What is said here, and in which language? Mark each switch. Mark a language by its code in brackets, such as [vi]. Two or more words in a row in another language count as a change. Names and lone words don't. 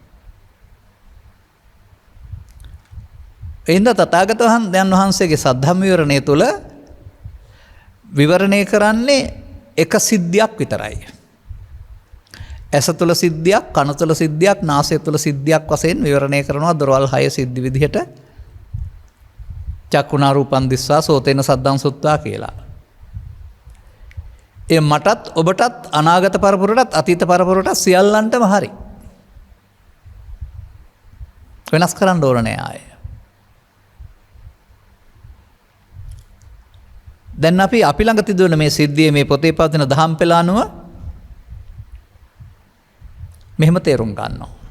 [si] එහින්ද තථාගතයන් වහන්සේගේ සද්ධම්ම විවරණය තුළ විවරණය කරන්නේ එක සිද්ධියක් විතරයි. ඇස තුළ සිද්ධියක්, කන තුළ සිද්ධියක්, නාසය තුළ සිද්ධියක් වශයෙන් විවරණය කරනවා දොරවල් 6 සිද්ධි විදිහට. [pi] චක්කුණා රූපං දිස්වා සෝතේන සද්දං සුත්වා කියලා. [si] ඒ මටත් ඔබටත් අනාගත පරපුරටත් අතීත පරපුරටත් සියල්ලන්ටම හරි. වෙනස් කරන්න ඕන නෑ ආයේ. දැන් අපි ළඟ තිබුණ මේ සිද්ධියේ මේ පොතේ පවතින දහම් පෙළ අනුව මෙහෙම තේරුම් ගන්නවා.